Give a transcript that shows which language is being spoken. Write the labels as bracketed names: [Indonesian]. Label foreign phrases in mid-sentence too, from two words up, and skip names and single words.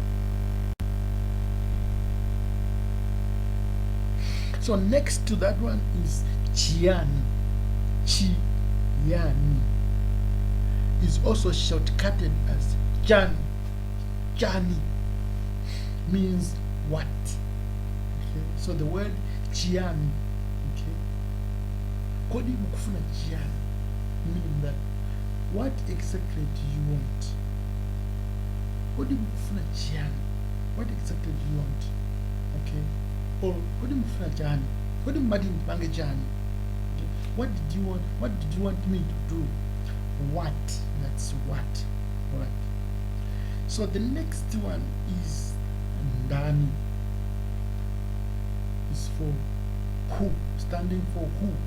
[English] So next to that one is Gian. Chinyanja is also shortcutted as Gian. Jani means what? Okay, so the word Gian. Okay, [Nyanja] kodi mukufuna Gian, [English] meaning that what exactly do you want? [Nyanja] Kodi mukufuna Gian, [English] what exactly do you want? [Nyanja] Okay, or kodi mukufuna Jani, kodi mbadi mpange Jani. [English] Okay, what did you want? What did you want me to do? What? That's what. All right. So the next one is ndani. Is for who, standing for who.